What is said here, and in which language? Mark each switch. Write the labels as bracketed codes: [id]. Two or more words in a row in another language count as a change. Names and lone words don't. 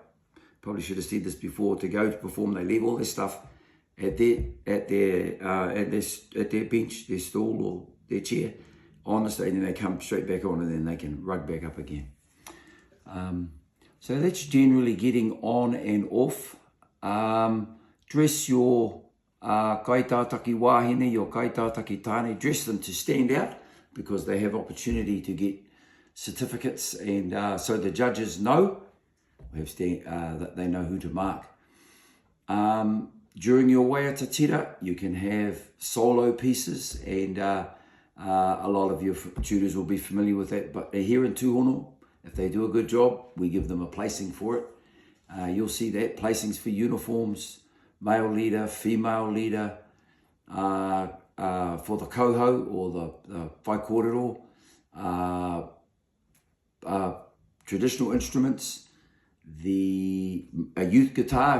[en] Probably should have said this before. To go to perform, they leave all their stuff at their bench, their stool or their chair on the stage, and they come straight back on, and then they can rug back up again. So that's generally getting on and off. Dress your [mi] kaitātaki wāhine, [en] your [mi] kaitātaki tāne, [en] dress them to stand out, because they have opportunity to get certificates, and so the judges know, that they know who to mark. During your [mi] waiata tira, [en] you can have solo pieces, and a lot of your tutors will be familiar with that. But here in Tūhono, if they do a good job, we give them a placing for it. You'll see that, placings for uniforms, male leader, female leader, for the koho or the whaikōrero, traditional instruments, a youth guitar.